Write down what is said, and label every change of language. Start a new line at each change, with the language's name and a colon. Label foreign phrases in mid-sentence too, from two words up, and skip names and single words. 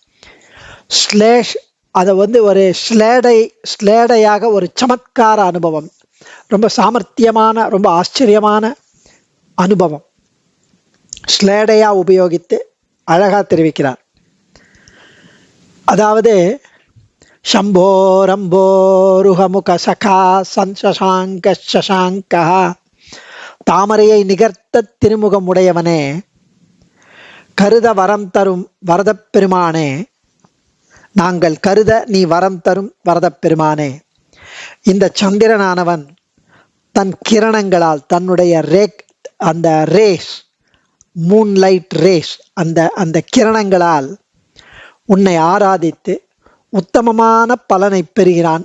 Tamil: அதை ஒரு ஸ்லேடையாக ஒரு சமத்கார அனுபவம், ரொம்ப சாமர்த்தியமான, ரொம்ப ஆச்சரியமான அனுபவம் ஸ்லேடையா உபயோகித்து அழகா தெரிவிக்கிறார்.
Sanskrit: அதாவது शम्भोरम्भोरुहमुख सखा संसशाङ्कः,
Tamil: தாமரையை நிகர்த்த திருமுகம் உடையவனே, கருத வரம் தரும் வரதப் பெருமானே, நாங்கள் கருத நீ வரம் தரும் வரதப் பெருமானே. இந்த சந்திரனானவன் தன் கிரணங்களால், தன்னுடைய அந்த ரேஸ்,
English: moonlight rays,
Tamil: அந்த கிரணங்களால் உன்னை ஆராதித்து உத்தமமான பலனை பெறுகிறான்.